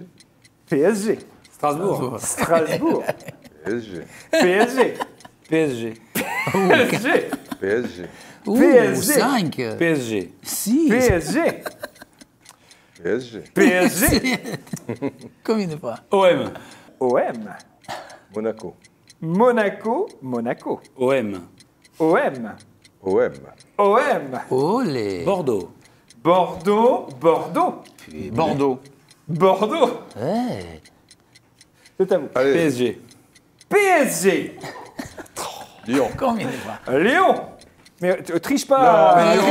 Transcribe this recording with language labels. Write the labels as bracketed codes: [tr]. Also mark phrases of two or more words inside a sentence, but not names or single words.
[fr] PSG, Strasbourg. Strasbourg, PSG, PSG, PSG. PSG, PSG, Ouh, PSG. 5. PSG. 6. PSG, PSG, PSG, Combien de fois? OM. OM, Monaco, Monaco, Monaco, OM. OM, OM, OM, Olé. Bordeaux. Bordeaux, Bordeaux, Bordeaux. Bordeaux. Ouais. C'est à vous. allez, PSG. PSG, Lyon. Combien de fois? Lyon. Mais triche pas, Non, mais Lyon.